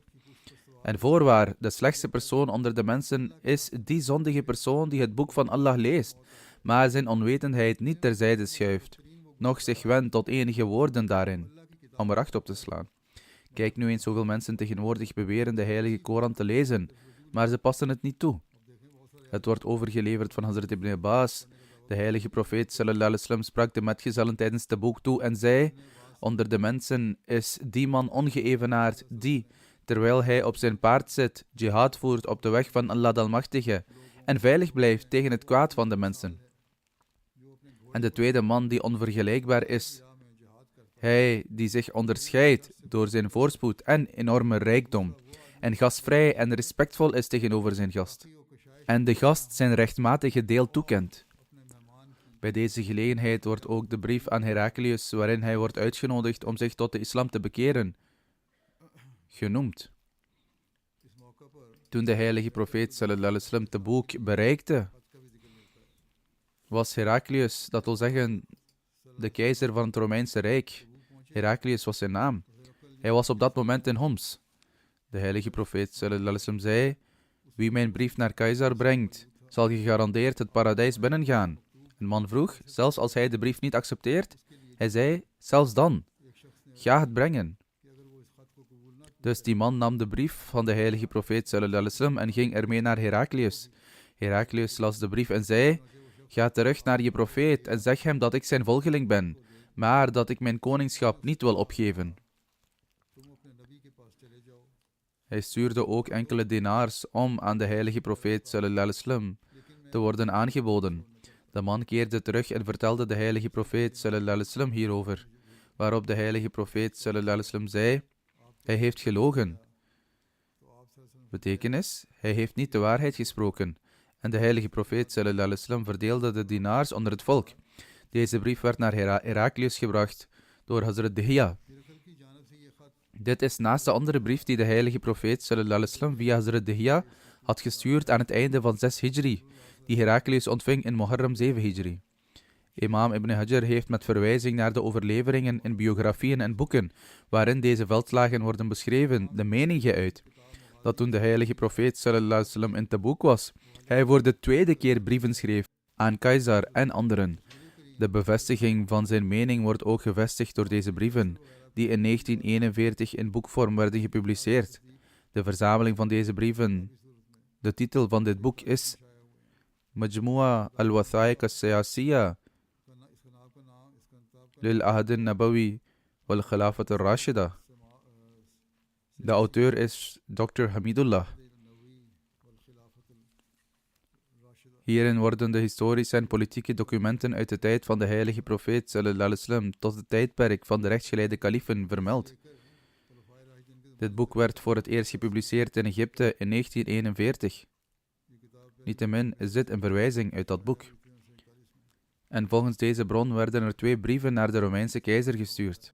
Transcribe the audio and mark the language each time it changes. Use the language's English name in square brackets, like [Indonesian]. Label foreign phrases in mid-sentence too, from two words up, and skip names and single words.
[Dutch] En voorwaar, de slechtste persoon onder de mensen is die zondige persoon die het boek van Allah leest, maar zijn onwetendheid niet terzijde schuift, noch zich wendt tot enige woorden daarin, om er acht op te slaan. Kijk nu eens hoeveel mensen tegenwoordig beweren de heilige Koran te lezen, maar ze passen het niet toe. Het wordt overgeleverd van Hazrat ibn Abbas. De heilige profeet [Arabic] صلى الله عليه وسلم [Dutch] sprak de metgezellen tijdens de boek toe en zei: onder de mensen is die man ongeëvenaard die, terwijl hij op zijn paard zit, jihad voert op de weg van Allah de Almachtige en veilig blijft tegen het kwaad van de mensen. En de tweede man die onvergelijkbaar is, hij die zich onderscheidt door zijn voorspoed en enorme rijkdom, en gastvrij en respectvol is tegenover zijn gast, en de gast zijn rechtmatige deel toekent. Bij deze gelegenheid wordt ook de brief aan Heraklius, waarin hij wordt uitgenodigd om zich tot de islam te bekeren, genoemd. Toen de heilige profeet [Arabic] صلى الله عليه وسلم [Dutch] Taboek bereikte, was Heraklius, dat wil zeggen de keizer van het Romeinse Rijk. Heraklius was zijn naam. Hij was op dat moment in Homs. De heilige profeet [Arabic] صلى الله عليه وسلم [Dutch] zei: wie mijn brief naar keizer brengt, zal gegarandeerd het paradijs binnengaan. Een man vroeg, zelfs als hij de brief niet accepteert? Hij zei, zelfs dan, ga het brengen. Dus die man nam de brief van de heilige profeet [Arabic] صلى الله عليه وسلم [Dutch] en ging ermee naar Heraklius. Heraklius las de brief en zei: ga terug naar je profeet en zeg hem dat ik zijn volgeling ben, maar dat ik mijn koningschap niet wil opgeven. Hij stuurde ook enkele dinars om aan de heilige profeet [Arabic] صلى الله عليه وسلم [Dutch] te worden aangeboden. De man keerde terug en vertelde de heilige profeet [Arabic] صلى الله عليه وسلم [Dutch] hierover, waarop de heilige profeet [Arabic] صلى الله عليه وسلم [Dutch] zei: hij heeft gelogen. Betekenis, hij heeft niet de waarheid gesproken. En de heilige profeet [Arabic] صلى الله عليه وسلم [Dutch] verdeelde de dinars onder het volk. Deze brief werd naar Heraklius gebracht door Hazrat Dihya. Dit is naast de andere brief die de heilige profeet [Arabic] صلى الله عليه وسلم [Dutch] via Hazrat Dihya had gestuurd aan het einde van 6 Hijri, die Heraklius ontving in Muharram 7 Hijri. Imam Ibn Hajar heeft met verwijzing naar de overleveringen in biografieën en boeken, waarin deze veldslagen worden beschreven, de mening geuit, dat toen de heilige profeet [Arabic] صلى الله عليه وسلم [Dutch] in Taboek was, hij voor de tweede keer brieven schreef aan keizer en anderen. De bevestiging van zijn mening wordt ook gevestigd door deze brieven, die in 1941 in boekvorm werden gepubliceerd. De verzameling van deze brieven, de titel van dit boek is Majmu'a al-Wathaiq al-Siyasiyya lil Ahad al-Nabawi wal Khilafat al-Rashida. De auteur is Dr. Hamidullah. Hierin worden de historische en politieke documenten uit de tijd van de heilige profeet [Arabic] صلى الله عليه وسلم [Dutch] tot het tijdperk van de rechtsgeleide kalifen vermeld. Dit boek werd voor het eerst gepubliceerd in Egypte in 1941. Niettemin is dit een verwijzing uit dat boek. En volgens deze bron werden er 2 brieven naar de Romeinse keizer gestuurd.